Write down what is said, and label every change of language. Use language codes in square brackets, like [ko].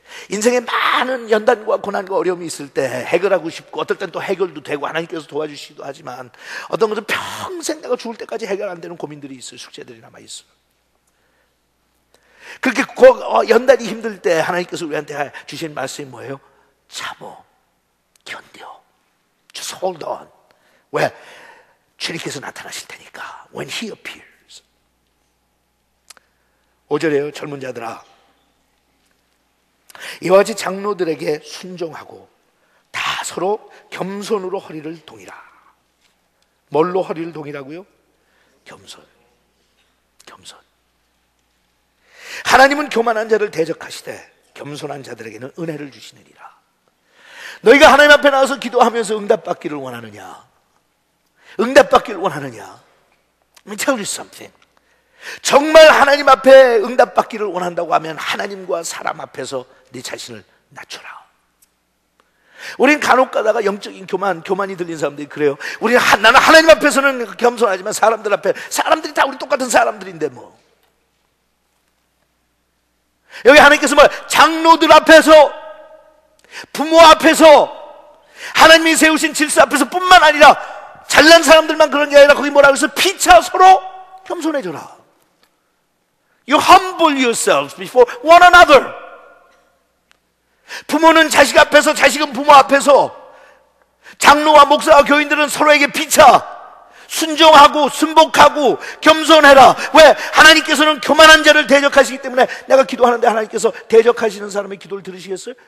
[ko] 인생에 많은 연단과 고난과 어려움이 있을 때 해결하고 싶고, 어떨 땐 또 해결도 되고 하나님께서 도와주시기도 하지만, 어떤 것은 평생 내가 죽을 때까지 해결 안 되는 고민들이 있어요. 숙제들이 남아있어요. 그렇게 연단이 힘들 때 하나님께서 우리한테 주신 말씀이 뭐예요? 참어, 견뎌, [en] just hold on. [ko] 왜? 주님께서 나타나실 테니까. [en] When He appears. [ko] 5절에요. 젊은 자들아, 이와 같이 장로들에게 순종하고 다 서로 겸손으로 허리를 동이라. 뭘로 허리를 동이라고요? 겸손. 하나님은 교만한 자를 대적하시되 겸손한 자들에게는 은혜를 주시느니라. 너희가 하나님 앞에 나와서 기도하면서 응답받기를 원하느냐? 응답받기를 원하느냐? [en] Let me tell you something. [ko] 정말 하나님 앞에 응답받기를 원한다고 하면 하나님과 사람 앞에서 네 자신을 낮춰라. 우린 간혹 가다가 영적인 교만이 들린 사람들이 그래요. 나는 하나님 앞에서는 겸손하지만 사람들 앞에, 사람들이 다 우리 똑같은 사람들인데 뭐. 여기 하나님께서 장로들 앞에서, 부모 앞에서, 하나님이 세우신 질서 앞에서 뿐만 아니라 잘난 사람들만 그런 게 아니라 거기 뭐라고 해서 피차 서로 겸손해져라. [en] You humble yourselves before one another. [ko] 부모는 자식 앞에서, 자식은 부모 앞에서, 장로와 목사와 교인들은 서로에게 피차 순종하고 순복하고 겸손해라. 왜? 하나님께서는 교만한 자를 대적하시기 때문에. 내가 기도하는데 하나님께서 대적하시는 사람의 기도를 들으시겠어요?